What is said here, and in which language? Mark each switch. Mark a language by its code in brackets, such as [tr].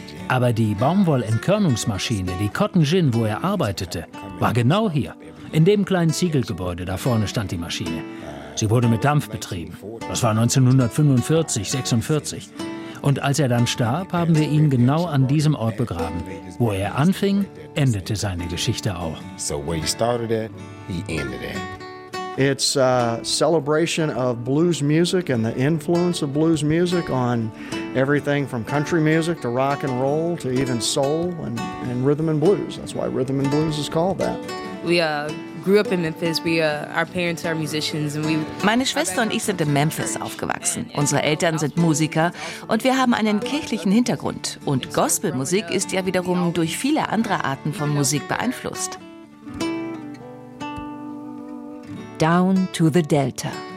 [de] Aber die Baumwollentkörnungsmaschine, die Cotton Gin, wo er arbeitete, war genau hier. In dem kleinen Ziegelgebäude, da vorne stand die Maschine. Sie wurde mit Dampf betrieben. Das war 1945, 46. Und als er dann starb, haben wir ihn genau an diesem Ort begraben. Wo er anfing, endete seine Geschichte auch. [en] So where he started it, he ended it. It's a celebration of blues music and the influence of blues music on everything from country music to rock and roll to even soul and rhythm and blues. That's why rhythm and blues is called that. We grew up in Memphis. Our parents are musicians and we. [de] Meine Schwester und ich sind in Memphis aufgewachsen. Unsere Eltern sind Musiker und wir haben einen kirchlichen Hintergrund. Und Gospelmusik ist ja wiederum durch viele andere Arten von Musik beeinflusst. [en] Down to the Delta.